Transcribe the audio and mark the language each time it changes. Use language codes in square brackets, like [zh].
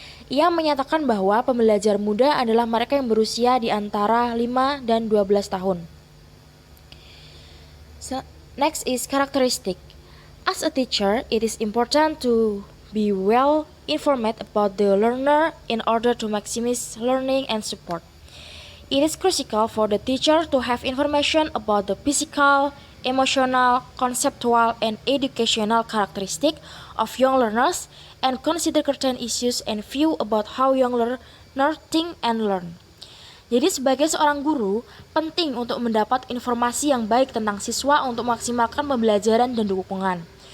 [id] Ia menyatakan bahwa pembelajar muda adalah mereka yang berusia di antara 5 dan 12 tahun. [en] Next is characteristic. As a teacher, it is important to be well informed about the learner in order to maximize learning and support. It is crucial for the teacher to have information about the physical, emotional, conceptual, and educational characteristic of young learners and consider certain issues and view about how young learners think and learn. [id] Jadi sebagai seorang guru, penting untuk mendapat informasi yang baik tentang siswa untuk maksimalkan pembelajaran dan dukungan.